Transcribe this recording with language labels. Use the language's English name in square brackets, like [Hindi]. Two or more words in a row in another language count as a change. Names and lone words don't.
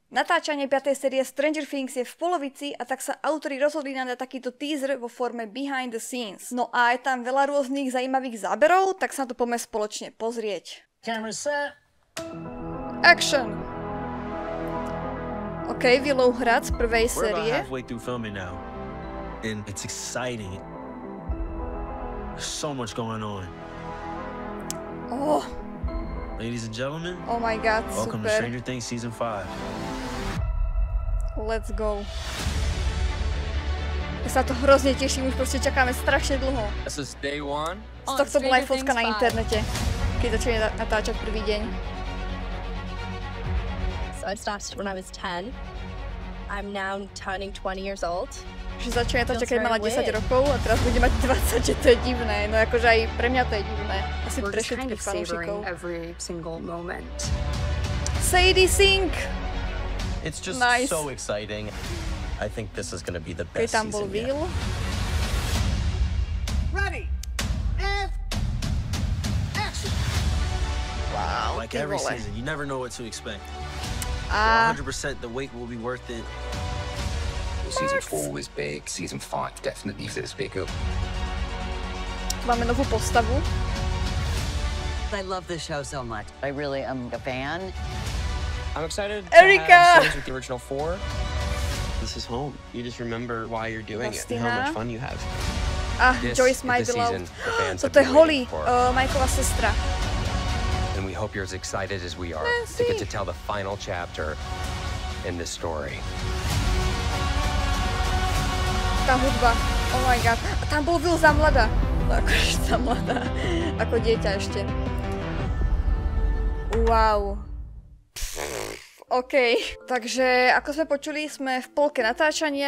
[Slovak] Natáčanie 5. série Stranger Things je v polovici a tak sa autori rozhodli nám dať takýto teaser vo forme [English] behind the scenes. [Slovak] No a je tam veľa rôznych zaujímavých záberov, tak sa na to poďme spoločne pozrieť. [English] Camera set. Action! [Slovak] OK, Willowhrad z prvej série. [English] We're about halfway through filming now, and it's exciting. There's so much going on. Oh. Ladies and gentlemen, Oh my god, welcome to super. Stranger Things Season 5. Let's go. [Slovak] Ja sa to hrozne teším, už proste čakáme strašne dlho. [English] This is day one. [Slovak] Z tohto bola aj fotka na internete, keď začali natáčať prvý deň. [English] So I started when I was 10. I'm now turning 20 years old. [Slovak] Že začali natáčať, keď mala 10 rokov a teraz bude mať 20, že to je divné. No akože aj pre mňa to je divné. Asi pre všetkých fanúšikov. [English] Every single moment. Sadie Sink! It's just Nice. so exciting. I think this is going to be the [Slovak] Keď [English] best [Slovak] tam bol [English] season yet. Will. Ready. And action. Wow, Like [Slovak] ty [English] every [Slovak] vole. [English] season, you never know what to expect. [Slovak] A [English] 100% the wait will be worth it. Season 4 was big, season 5 definitely feels bigger. [Slovak] máme novú postavu. [English] I love this show so much. I really am a fan. I'm excited to Erica! have scenes with the original 4. This is home. You just remember why you're doing it and Justina. how much fun you have. [Slovak] A [English] This Joyce is My the Beloved. season the fans have [Slovak] Toto je [English] been [Slovak] Holly, [English] waiting for. [Slovak] Mikeova sestra. [English] And we hope you're as excited as we are to get to tell the final chapter in this story. [Slovak] Tá hudba. [English] Oh my god. [Slovak] A tam bol Will za mladá. Akože za mladá. Ako dieťa ešte. [English] Wow. OK. [Slovak] Takže, ako sme počuli, sme v polke natáčania.